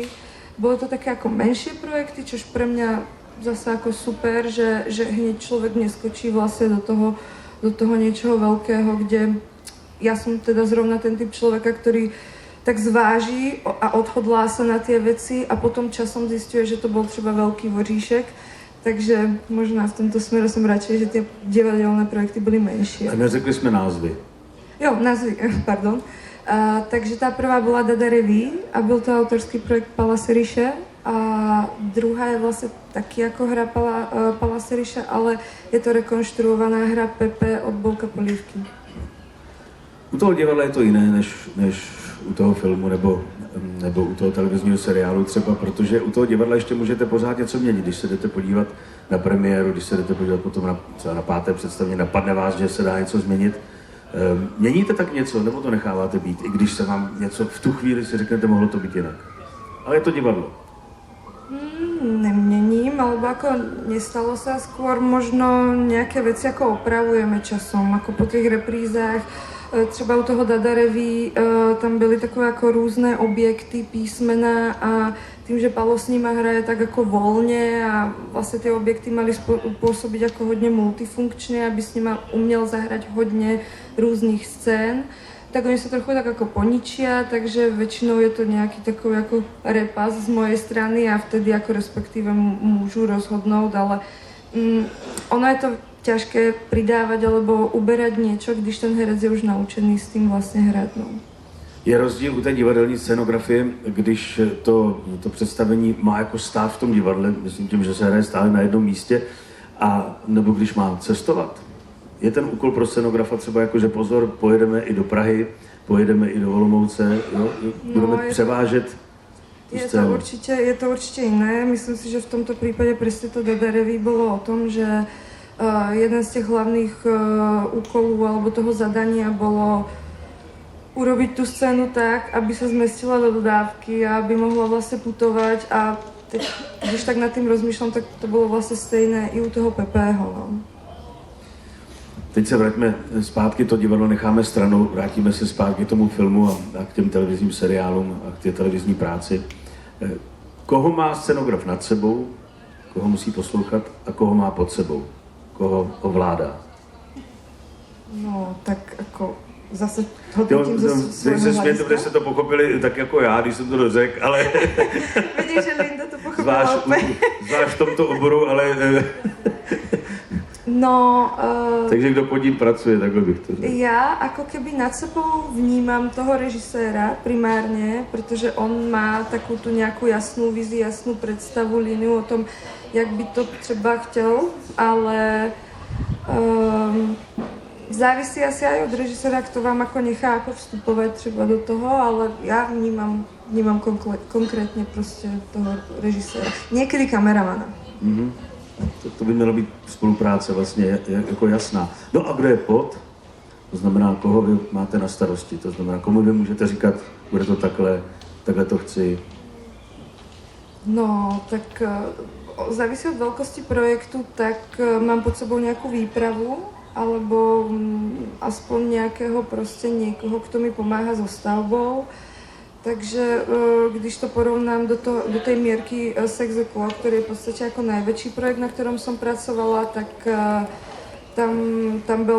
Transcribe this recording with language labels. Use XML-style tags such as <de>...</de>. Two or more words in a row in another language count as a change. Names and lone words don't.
<sk>Bolo to také ako menšie projekty, čož pre mňa zase ako super, že hneď človek neskočí vlastne do toho niečoho veľkého, kde ja som teda zrovna ten typ človeka, ktorý tak zváži a odhodlá sa na tie veci a potom časom zisťuje, že to bol třeba veľký voříšek. Takže</sk> <cs>možná v tomto smeru</cs> <sk>som radšej, že tie divadelné projekty byly menšie.</sk> <cs>A neřekli sme názvy. Jo, názvy, pardon.</cs> <sk>Takže tá prvá bola Dada Reví a</sk> <cs>byl to autorský projekt</cs> <sk>Pala Seriše a druhá je vlastne</sk> <cs>taky jako</cs> <sk>hra Pala Seriše, ale je to rekonštruovaná hra Pepe od Bolka Polívky.</sk> <cs>U toho divadla je to jiné než u toho filmu nebo u toho televizního seriálu třeba, protože u toho divadla ještě můžete pořád něco měnit, když se jdete podívat na premiéru, když se jdete podívat potom třeba na 5. představení, napadne vás, že se dá něco změnit. Měníte tak něco, nebo to necháváte být, i když se vám něco v tu chvíli si řeknete, mohlo to být jinak? Ale je to divadlo. Neměním,</cs> <sk>alebo ako nestalo sa, skôr možno nejaké veci ako opravujeme časom, ako po tých reprízách.</sk> <cs>Třeba u toho Dada Reví tam byly takové jako různé objekty, písmena a tím, že Palo s nima hraje tak jako volně a vlastně ty objekty mali působit jako hodně multifunkčně, aby s nima uměl zahrať hodně různých scén, tak oni se trochu tak jako poničia, takže většinou je to nějaký takový jako repas</cs> <sk>z mojej strany a vtedy</sk> <cs>jako respektíve můžu rozhodnout, ale ono je to</cs> <sk>ťažké pridávať alebo uberať niečo,</sk> <cs>když ten herec je už naučený</cs> <sk>s tým vlastne hrať.</sk> <cs>No. Je rozdíl u té divadelní scenografie, když to představení má jako stát v tom divadle, myslím tím, že se hraje stále na jednom místě, a nebo když má cestovat. Je ten úkol pro scenografa třeba jako, že pozor, pojedeme i do Prahy, pojedeme i do Olomouce, jo? Budeme převážet.</cs> <sk>Je to určite iné. Myslím si, že v tomto prípade presne to Dada Reví bolo o tom, že jeden</sk> <cs>z těch hlavných úkolů</cs> <sk>alebo toho zadania bolo urobiť tú scénu tak, aby sa zmestila do dodávky a aby mohla vlastne putovať a</sk> <cs>teď, když</cs> <sk>tak nad tým rozmýšľam, tak to bolo vlastne</sk> <cs>stejné i</cs> <sk>u toho Pepeho.</sk> <cs>No. Teď se vraťme zpátky, to divadlo necháme stranou, vrátíme se zpátky k tomu filmu a k těm televizním seriálům a k té televizní práci. Koho má scenograf nad sebou, koho musí poslouchat a koho má pod sebou? Koho ovládá? No, tak jako zase hodnotím ze svého se smějte, hlediska. protože jste to pochopili tak jako já, když jsem to dořekl, ale Vidíš, že Linda to pochopila úplně. zvlášť v tomto oboru, ale No, takže kdo pod ním pracuje, takhle bych to řekl.</cs> <sk>ja ako keby nad sebou vnímam toho režiséra primárne, pretože on má takú tú nejakú jasnú víziu, jasnú predstavu, líniu o tom,</sk> <cs>jak by to třeba chtěl,</cs> <sk>ale závisí asi aj od režiséra, kto vám ako nechá ako vstupovat třeba do toho, ale ja vnímam</sk> <cs>konkrétně prostě</cs> <sk>toho režiséra.</sk> <cs>Někdy kameramana. Mm-hmm. To by měla být spolupráce vlastně jako jasná. No a kdo je pod? To znamená, koho vy máte na starosti. To znamená, komu vy můžete říkat, bude to takhle to chci. No,</cs> <sk>tak závisí od veľkosti projektu, tak mám pod sebou nejakú výpravu, alebo aspoň nejakého prostě niekoho, kto mi pomáha so stavbou. Takže když to porovnám do tej mierky Sex Equal, ktorý je v podstate ako najväčší projekt, na ktorom som pracovala, tak tam byl</sk>